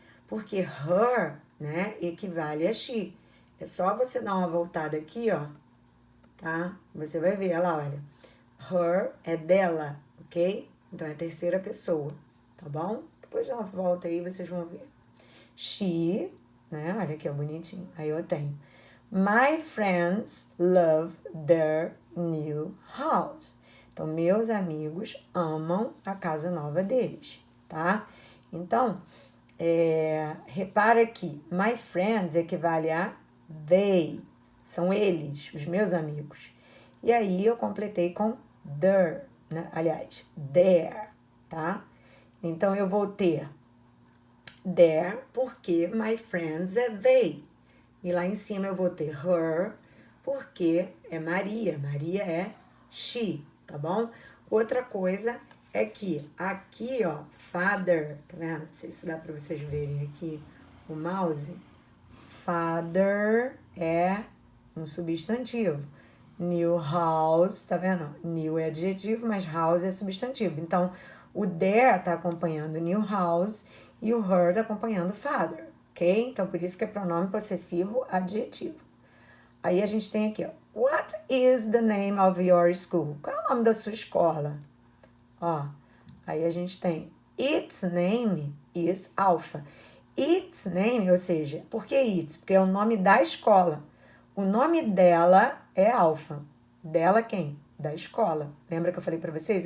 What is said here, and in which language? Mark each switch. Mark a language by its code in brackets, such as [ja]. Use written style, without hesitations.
[pt] Porque her, né, equivale a she. É só você dar uma voltada aqui, ó, tá? Você vai ver, olha lá, olha. Her é dela, ok? Então é terceira pessoa, tá bom? Depois dá uma volta aí, vocês vão ver. She, né? Olha aqui, ó, bonitinho. Aí eu tenho. [en] My friends love their new house. [pt] Então, meus amigos amam a casa nova deles, tá? Então, repara que my friends equivale a they. São eles, os meus amigos. E aí, eu completei com their, né? Aliás, their, tá? Então, eu vou ter their, porque my friends é they. E lá em cima eu vou ter her, porque é Maria. Maria é she, tá bom? Outra coisa é que aqui, ó, father, tá vendo? Não sei se dá pra vocês verem aqui o mouse. Father é um substantivo. New house, tá vendo? New é adjetivo, mas house é substantivo. Então, o there tá acompanhando new house e o her tá acompanhando father, ok? Então, por isso que é pronome possessivo adjetivo. Aí a gente tem aqui, ó. [en] What is the name of your school? [pt] Qual é o nome da sua escola? Ó, aí a gente tem [en] its name is Alpha. [pt] Its name, ou seja, por que its? Porque é o nome da escola. O nome dela é Alpha. Dela quem? Da escola. Lembra que eu falei para vocês?